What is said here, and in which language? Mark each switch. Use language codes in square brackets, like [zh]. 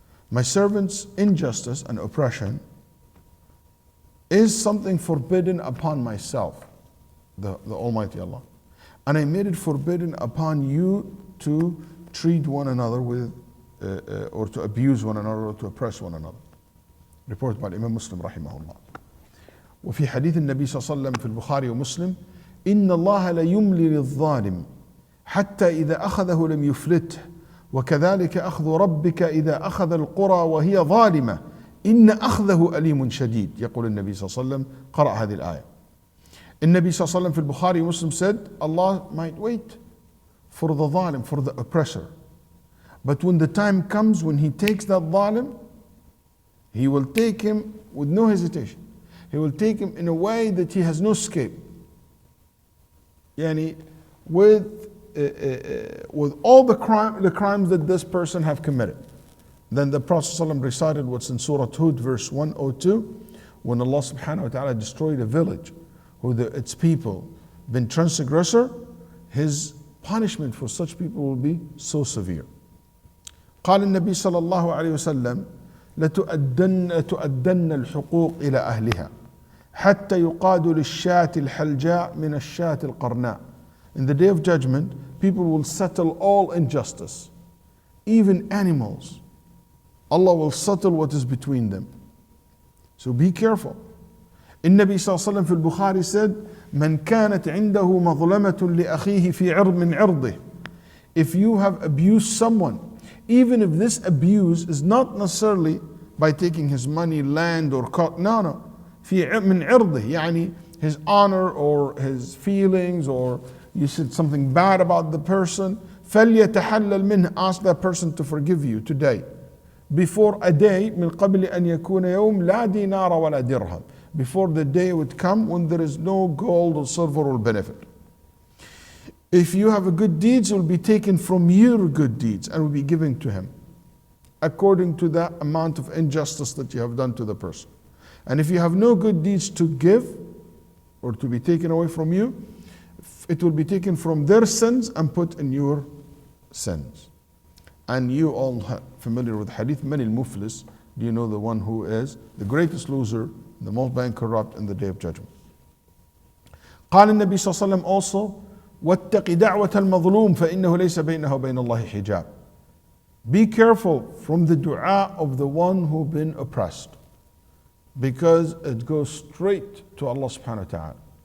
[en] My servant's injustice and oppression is something forbidden upon myself, the Almighty Allah. And I made it forbidden upon you to treat one another with, or to abuse one another, or to oppress one another. Reported by Imam Muslim rahimahullah. [ar] وفي حديث النبي صلى الله عليه وسلم في البخاري ومسلم إن الله لا يملي للظالم حتى إذا أخذه لم يفلته وكذلك أخذ ربك إذا أخذ القرى وهي ظالمة إن أخذه أليم شديد. يقول النبي صلى الله عليه وسلم قرأ هذه الآية. النبي صلى الله عليه وسلم في البخاري ومسلم [en] said Allah might wait for the zalim, for the oppressor. But when the time comes when he takes that zalim, he will take him with no hesitation. He will take him in a way that he has no escape. Yani with all the crimes that this person have committed. Then the Prophet ﷺ recited what's in Surah Hud verse 102, when Allah subhanahu wa ta'ala destroyed a village who its people been transgressor, his punishment for such people will be so severe. [ar] قال النبي صلى الله عليه وسلم لتؤدن الحقوق إلى أهلها حتى يقاد للشاة الحلجاء من الشاة القرناء. [en] In the day of judgment, people will settle all injustice, even animals. Allah will settle what is between them. So be careful. [ar] النبي صلى الله عليه وسلم في البخاري [en] said [ar] من كانت عنده مظلمة لأخيه في عرض من عرضه. [en] If you have abused someone, even if this abuse is not necessarily by taking his money, land or no, [ar] في من عرضه, [en] يعني his honor or his feelings, or you said something bad about the person, [ar] فليتحلل منه, [en] ask that person to forgive you today, before a day [ar] من قبل أن يكون يوم لا دينار ولا درهم, [en] before the day would come when there is no gold or silver or benefit. If you have a good deeds, it will be taken from your good deeds and will be given to him according to the amount of injustice that you have done to the person. And if you have no good deeds to give or to be taken away from you, it will be taken from their sins and put in your sins. And you all are familiar with hadith, man al-muflis, do you know the one who is the greatest loser, the most bankrupt in the day of judgment. [ar] قال النبي صلى الله عليه وسلم [en] also [ar] واتق دعوة المظلوم فإنه ليس بينه وبين الله حجاب. [en] Be careful from the dua of the one who been oppressed, because it goes straight to Allah subhanahu wa ta'ala.